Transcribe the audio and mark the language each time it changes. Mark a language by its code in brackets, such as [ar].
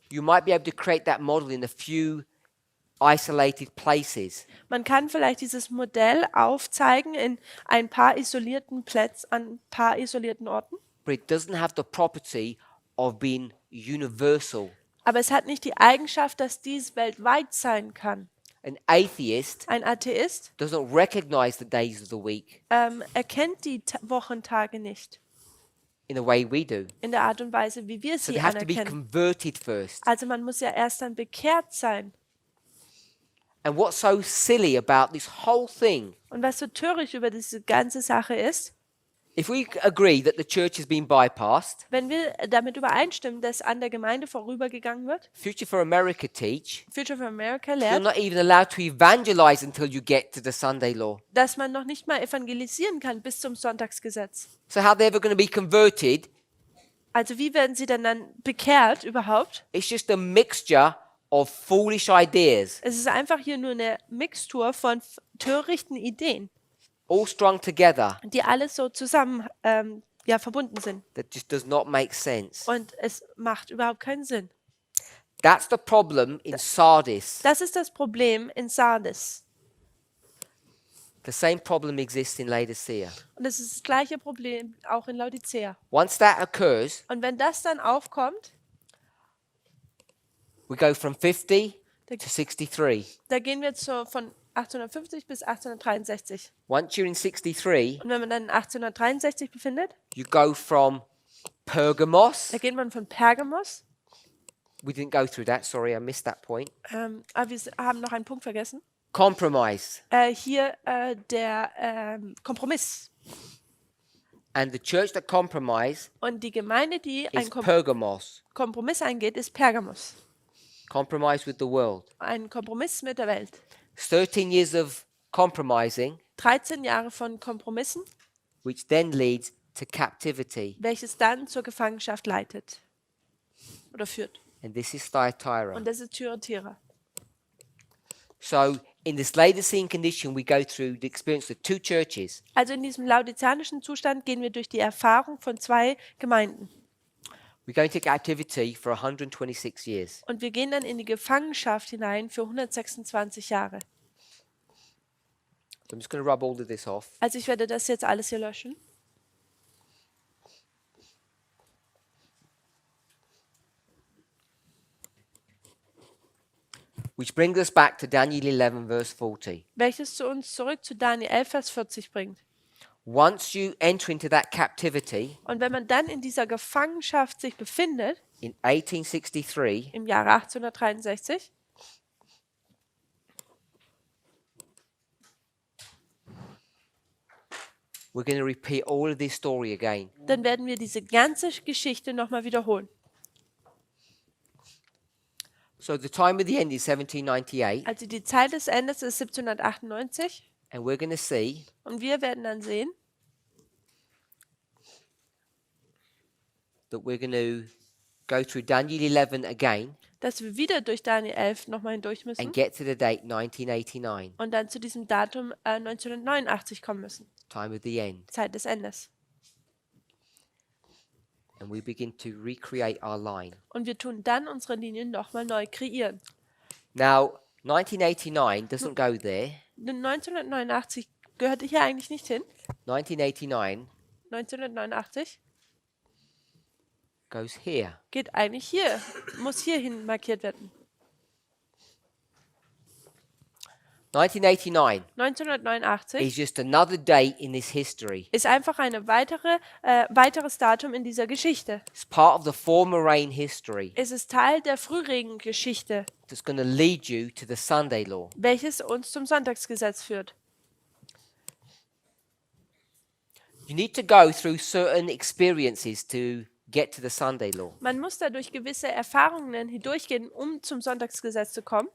[en] You might be able to create that model in a few isolated places, [de] Man kann vielleicht dieses Modell aufzeigen in ein paar isolierten Plätzen, an ein paar isolierten Orten. [en] but it doesn't have the property of being universal. [de] Aber es hat nicht die Eigenschaft, dass dies weltweit sein kann. [en] An atheist [de] Ein Atheist [en] doesn't recognize the days of the week [de] erkennt die Wochentage nicht [en] in the way we do. [de] in der Art und Weise, wie wir [en] So [de] sie [en] they have to be [de] anerkennen. [en] converted first. [de] Also man muss ja erst dann bekehrt sein. [en] And what's so silly about this whole thing, [de] Und was so töricht über diese ganze Sache ist, [en] if we agree that the church has been bypassed, [de] wenn wir damit übereinstimmen, dass an der Gemeinde vorübergegangen wird, [en] Future for America teach, [de] Future for America [en] you're [de] lehrt, [en] not even allowed to evangelize until you get to the Sunday law. [de] dass man noch nicht mal evangelisieren kann bis zum Sonntagsgesetz. [en] So how they're ever going to be converted? [de] Also wie werden sie denn dann bekehrt überhaupt? [en] It's just a mixture of foolish ideas, [de] Es ist einfach hier nur eine Mixtur von törichten Ideen, [en] all strung together, [de] die alles so zusammen verbunden sind. [en] that just does not make sense. [de] Und es macht überhaupt keinen Sinn. [en] That's the problem in Sardis. [de] Das ist das Problem in Sardis. [en] The same problem exists in Laodicea. [de] Und es ist das gleiche Problem auch in Laodicea. [en] Once that occurs, [de] Und wenn das dann aufkommt, [en] we go from 50 to 63. [de] da gehen wir von 1850 bis 1863. [en] Once you're in 63, [de] Und wenn man dann in 1863 befindet, [en] you go from Pergamos. [de] da geht man von Pergamos. [en] We didn't go through that, sorry, I missed that point. [de] Aber wir haben noch einen Punkt vergessen. [en] Compromise. [de] Hier der Kompromiss. [en] And the church that compromise [de] Und die Gemeinde, die [en] is [de] einen [en] Pergamos. [de] Kompromiss eingeht, ist Pergamos. [en] Compromise with the world. [de] Ein Kompromiss mit der Welt. [en] 13 years of compromising, [de] 13 Jahre von Kompromissen, [en] which then leads to captivity. [de] welches dann zur Gefangenschaft leitet. Oder führt. [en] And this is Thyatira. [de] Und das ist Thyatira. [en] So in this Laodicean condition, we go through the experience of two churches. [de] Also in diesem laodizianischen Zustand gehen wir durch die Erfahrung von zwei Gemeinden. [en] We go into captivity for 126 years. [de] Und wir gehen dann in die Gefangenschaft hinein für 126 Jahre. [en] So I'm just going to rub all of this off. [de] Also ich werde das jetzt alles hier löschen. [en] Which brings us back to Daniel 11, verse 40. [de] Welches zu uns zurück zu Daniel 11, Vers 40 bringt. [en] Once you enter into that captivity [de] Und wenn man dann in dieser Gefangenschaft sich befindet, [en] in 1863, [de] im Jahre 1863, [en] we're going to repeat all of this story again. [de] dann werden wir diese ganze Geschichte nochmal wiederholen. [en] So the time of the end is 1798, [de] Also die Zeit des Endes ist 1798 [en] and we're going to see [de] und wir werden dann sehen, [en] that we're going to go through Daniel 11 again [de] dass wir wieder durch Daniel 11 nochmal hindurch müssen [en] and get to the date 1989, [de] und dann zu diesem Datum 1989 kommen müssen. [en] time of the end, [de] Zeit des Endes. [en] and we begin to recreate our line. [de] Und wir tun dann unsere Linien nochmal neu kreieren. [en] Now, 1989 doesn't go there. [de] 1989 gehörte hier eigentlich nicht hin. [en] 1989 [de] 1989 [en] goes here. [de] geht eigentlich hier, muss hierhin markiert werden. [en] 1989 [de] 1989 [en] is just another date in this history. [de] ist einfach weiteres Datum in dieser Geschichte. [en] It's part of the former rain history [de] Es ist Teil der Frühregengeschichte, [en] that's going to lead you to the Sunday law. [de] welches uns zum Sonntagsgesetz führt. [en] You need to go through certain experiences to get to the Sunday law. [de] Man muss da durch gewisse Erfahrungen hindurchgehen, um zum Sonntagsgesetz zu kommen.